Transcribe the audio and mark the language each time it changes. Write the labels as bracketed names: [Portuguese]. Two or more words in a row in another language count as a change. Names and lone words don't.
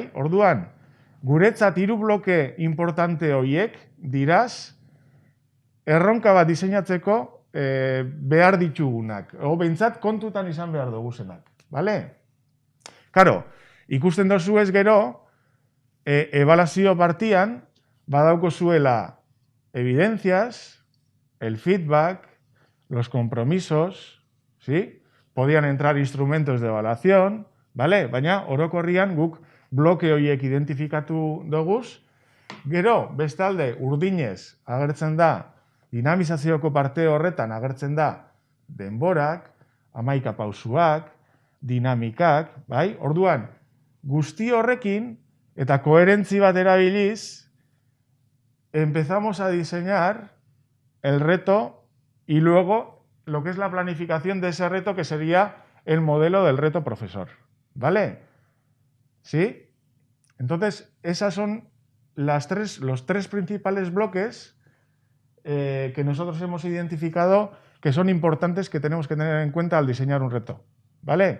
[Basque] Orduan, guretzat 3 bloke importante horiek diraz, erronka bat diseinatzeko behar ditugunak, behintzat kontutan izan behar duguzenak, bale? Karo, ikusten dozu ez gero, ebaluazio partian, badauko zuela [Spanish] evidencias, el feedback, los compromisos, ¿sí? Podían entrar instrumentos de evaluación, ¿vale? [Basque] Baina, orokorrian guk bloke horiek identifikatu doguz. Gero, bestalde, urdinez agertzen da, dinamizazioko parte horretan agertzen da, denborak, 11 pausuak, dinamikak, bai? Orduan, guzti horrekin, eta koherentzi bat erabiliz, [Spanish] empezamos a diseñar el reto y luego lo que es la planificación de ese reto, que sería el modelo del reto profesor, ¿vale? ¿sí? Entonces, esas son los tres principales bloques que nosotros hemos identificado que son importantes, que tenemos que tener en cuenta al diseñar un reto, ¿vale?